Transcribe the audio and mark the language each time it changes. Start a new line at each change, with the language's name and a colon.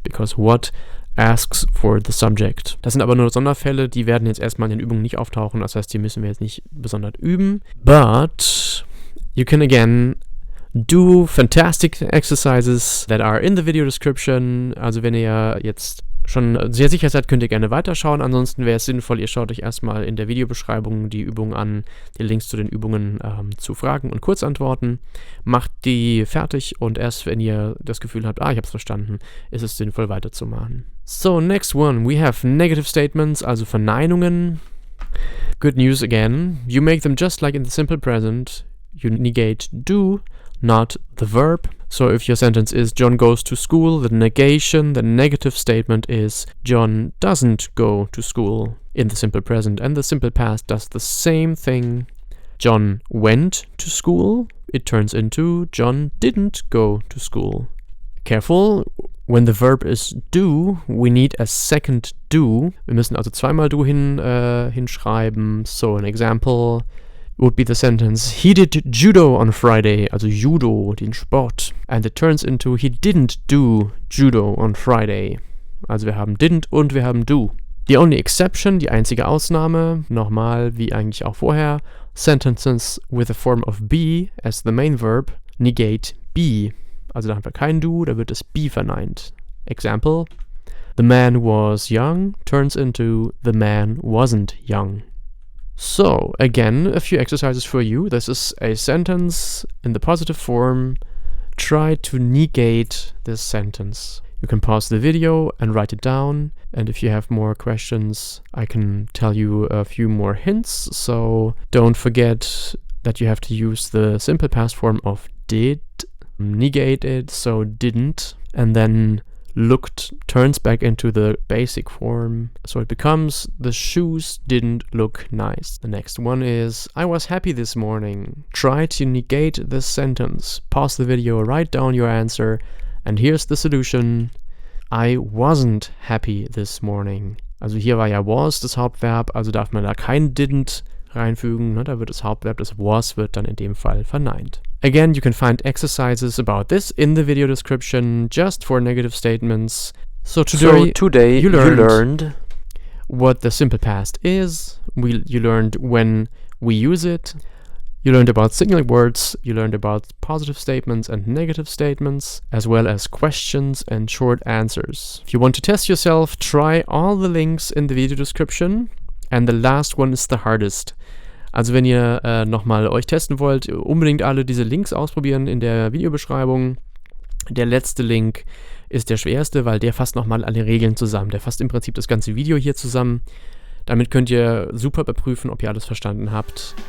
English: Because what asks for the subject.
German: Das sind aber nur Sonderfälle, die werden jetzt erstmal in den Übungen nicht auftauchen, das heißt, die müssen wir jetzt nicht besonders üben.
English: But you can again do fantastic exercises that are in the video description.
German: Also wenn ihr jetzt schon sehr sicher seid, könnt ihr gerne weiterschauen. Ansonsten wäre es sinnvoll, ihr schaut euch erstmal in der Videobeschreibung die Übungen an, die Links zu den Übungen zu Fragen und Kurzantworten. Macht die fertig und erst wenn ihr das Gefühl habt, ich habe es verstanden, ist es sinnvoll weiterzumachen.
English: So, next one, we have negative statements,
German: also Verneinungen.
English: Good news again. You make them just like in the simple present. You negate do, not the verb. So if your sentence is John goes to school, the negation, the negative statement is John doesn't go to school in the simple present. And the simple past does the same thing. John went to school. It turns into John didn't go to school. Careful, when the verb is do, we need a second do.
German: Wir müssen also zweimal do hinschreiben.
English: So an example would be the sentence, he did judo on Friday,
German: also Judo, den Sport.
English: And it turns into, he didn't do judo on Friday.
German: Also wir haben didn't und wir haben do.
English: The only exception,
German: die einzige Ausnahme, nochmal wie eigentlich auch vorher,
English: sentences with a form of be as the main verb negate be.
German: Also da haben wir kein do, da wird das be verneint.
English: Example, the man was young turns into the man wasn't young. So, again, a few exercises for you. This is a sentence in the positive form. Try to negate this sentence. You can pause the video and write it down. And if you have more questions, I can tell you a few more hints. So, don't forget that you have to use the simple past form of did. Negate it, so didn't. And then looked turns back into the basic form, so it becomes the shoes didn't look nice. The next one is I was happy this morning. Try to negate this sentence. Pause the video, write down your answer, and here's the solution. I wasn't happy this morning.
German: Also hier war ja was das Hauptverb, also darf man da kein didn't reinfügen, ne? Da wird das Hauptverb, das was wird dann in dem Fall verneint.
English: Again, you can find exercises about this in the video description just for negative statements. So today you learned what the simple past is. You learned when we use it. You learned about singular words. You learned about positive statements and negative statements, as well as questions and short answers. If you want to test yourself, try all the links in the video description. And the last one is the hardest.
German: Also wenn ihr nochmal euch testen wollt, unbedingt alle diese Links ausprobieren in der Videobeschreibung. Der letzte Link ist der schwerste, weil der fasst nochmal alle Regeln zusammen. Der fasst im Prinzip das ganze Video hier zusammen. Damit könnt ihr super überprüfen, ob ihr alles verstanden habt.